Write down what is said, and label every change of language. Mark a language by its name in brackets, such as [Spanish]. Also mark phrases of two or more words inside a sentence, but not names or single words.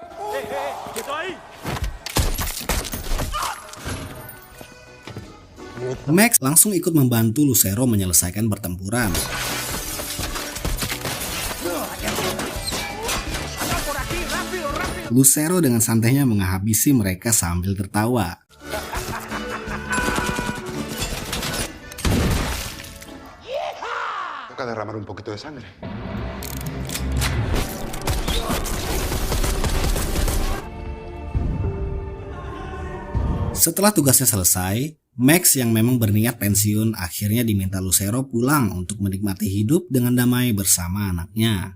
[Indonesian] Max langsung ikut membantu Lucero menyelesaikan pertempuran. Lucero dengan santainya menghabisi mereka sambil tertawa. [Spanish] Derramar un poquito de sangre. [Indonesian] Setelah tugasnya selesai, Max yang memang berniat pensiun akhirnya diminta Lucero pulang untuk menikmati hidup dengan damai bersama anaknya.